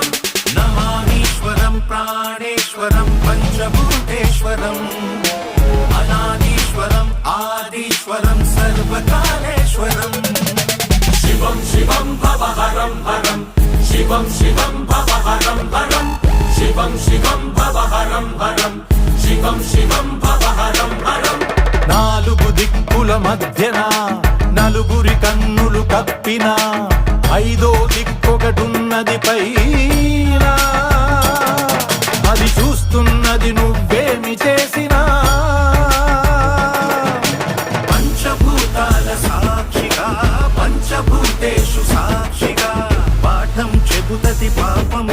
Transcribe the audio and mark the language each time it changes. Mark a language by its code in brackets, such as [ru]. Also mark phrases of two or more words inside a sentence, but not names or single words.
[sa] नमामीश्वरं प्राणेश्वरं पंचभूतेश्वरम् अनादीश्वरम् आदिश्वरं सर्वकालेश्वरम् शिवं शिवं भवहरं हरं शिवं शिवं भवहरं हरं शिवं शिवं भवहरं हरं शिवं शिवं भवहरं हरं [te] నాలుగు దిక్కుల మధ్యన నలుగురి కన్నులు కప్పిన ఐదో దిక్కొకటున్నది పైన అది చూస్తున్నది నువ్వేమి చేసినా పంచభూతాల సాక్షిగా పంచభూతేషు సాక్షిగా పాఠం చెబుతది పాప